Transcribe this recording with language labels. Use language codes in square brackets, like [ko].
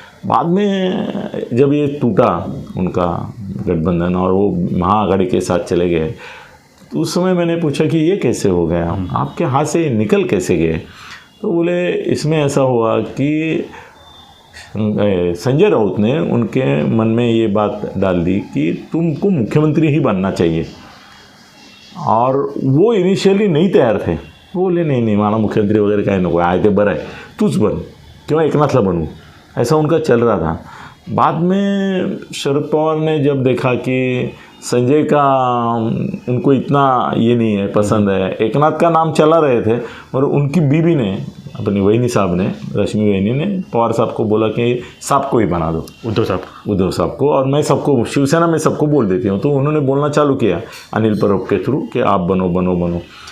[hi] बाद में जब ये टूटा उनका गठबंधन और वो महाआघाड़ी के साथ चले गए, तो उस समय मैंने पूछा कि ये कैसे हो गया, आपके हाथ से निकल कैसे गए। तो बोले इसमें ऐसा हुआ कि संजय राउत ने उनके मन में ये बात डाल दी कि तुमको मुख्यमंत्री ही बनना चाहिए। और वो इनिशियली नहीं तैयार थे। बोले नहीं, [mr] मला मुख्यमंत्री वगैरह काय नको आहे, ते बरं आहे, तूच बन किंवा एकनाथला बनू, [hi] ऐसा उनका चल रहा था। बाद में शरद पवार ने जब देखा कि संजय का उनको इतना ये नहीं है, पसंद है, एकनाथ का नाम चला रहे थे, और उनकी बीबी ने, अपनी वहीनी साहब ने, रश्मि वहीनी ने पवार साहब को बोला कि साहब को ही बना दो, उद्धव साहब को, और मैं सबको शिवसेना में सबको बोल देती हूँ। तो उन्होंने बोलना चालू किया अनिल परब के थ्रू कि आप बनो।